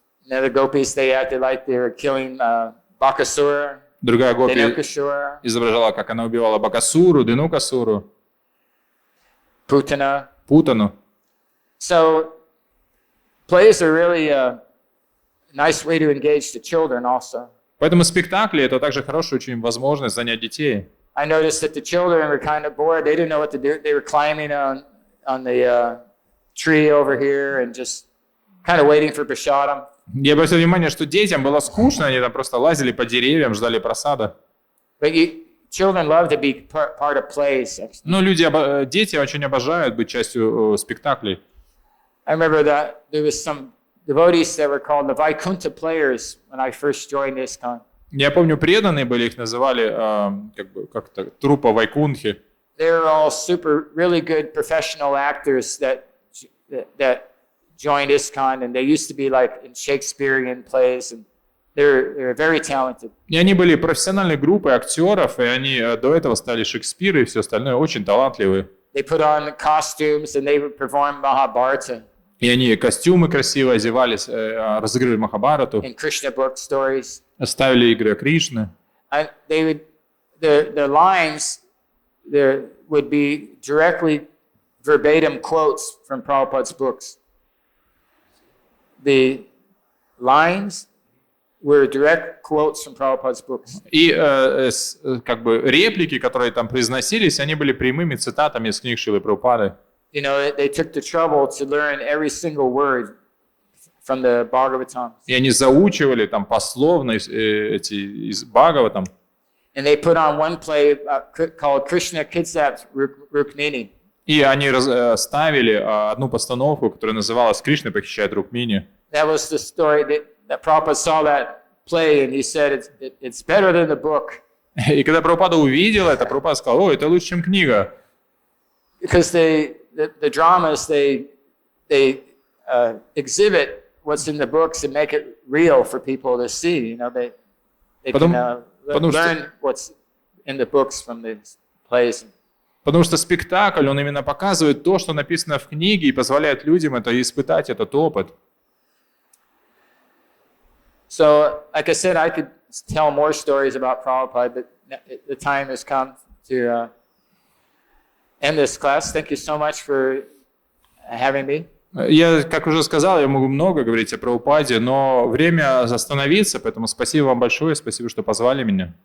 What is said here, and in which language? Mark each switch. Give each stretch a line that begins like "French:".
English: Another gopis, they acted like they were killing Bakasura.
Russian: Другая гопи Dinukasura, изображала, как она убивала Бакасуру, Динукасуру, Путану.
English: So plays are really a nice way to engage the children also.
Russian: Поэтому спектакли — это также хорошая очень возможность занять детей.
English: I noticed that the children were kind of bored. They didn't know what to do. They were climbing on the tree over here and just kind of waiting for prasadam.
Russian: Я обратил внимание, что детям было скучно, они там просто лазили по деревьям, ждали просада.
English: But children love to be part of plays.
Russian: Но дети очень обожают быть частью спектаклей.
English: I remember that there was some devotees that were called the Vaikuntha players when I first joined ISKCON.
Russian: Я помню, преданные были, их называли как-то труппа Вайкунхи.
English: They were all really good professional actors that joined ISKCON, and they used to be like in Shakespearean plays, and they're very talented.
Russian: И они были профессиональной группой актеров, и они до этого стали Шекспиры и все остальное, очень талантливые.
English: They put on costumes and they would perform Mahabharata.
Russian: И они костюмы красиво одевались, разыгрывали Махабхарату,
English: In Krishna book stories.
Russian: ставили игры о Кришне.
English: And they would, the lines there would be directly verbatim quotes from Prabhupada's books. The lines were direct quotes from Prabhupada's books.
Russian: И как бы реплики, которые там произносились, они были прямыми цитатами из книг Шрилы Прабхупады.
English: You know, they took the trouble to learn every single word from the Bhagavatam.
Russian: И они заучивали там пословно эти из Бхагаватам.
English: And they put on one play called Krishna Kidnaps Rukmini.
Russian: И они ставили одну постановку, которая называлась «Кришна похищает Рукмини».
English: That was the story that Prabhupada saw that play, and he said it's better than the book.
Russian: И когда Прабхупада увидел это, Прабхупада сказал: о, это лучше, чем книга.
English: Because the dramas, they exhibit what's in the books and make it real for people to see. You know, they can learn what's in the books from the plays.
Russian: Потому что спектакль, он именно показывает то, что написано в книге, и позволяет людям это испытать, этот опыт.
English: So, like I said, I could tell more stories about Prabhupada, but the time has come to end this class. Thank you so much for having me.
Russian: Я, как уже сказал, я могу много говорить о Прабхупаде, но время остановиться, поэтому спасибо вам большое, спасибо, что позвали меня.